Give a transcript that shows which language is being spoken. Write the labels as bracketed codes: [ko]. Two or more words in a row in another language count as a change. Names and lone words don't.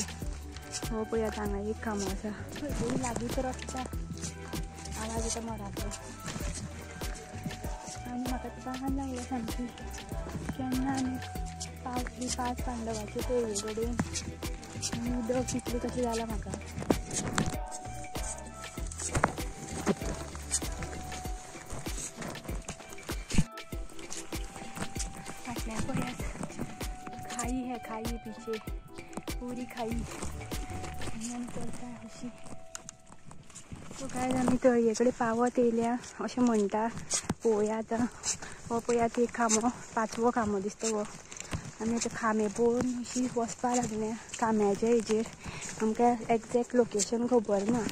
[kok] हो पळय आतां हांगा एक खांबो आसा. खंय लागींच रस्ता आवाज येता मोराचो. आनी म्हाका तहान लागल्या सामकी. केन्ना आमी पावतली 5 पांडवाचे तळये कडेन आनी उदक कितलें कशें जालां म्हाका. [hi] खाई है खाई पीछे पूरी खाई चलता अशी. [kok] सो काय आमी तळये कडेन पावत येयल्या अशें म्हणटा. पळोवया आतां. हो पळयात एक खांबो 5वो खांबो दिसता हो. आमी आतां खांबे पळोवन अशी वचपाक लागल्या. खांब्याच्या हेजेर आमकां [en] exact location [kok] खबर ना.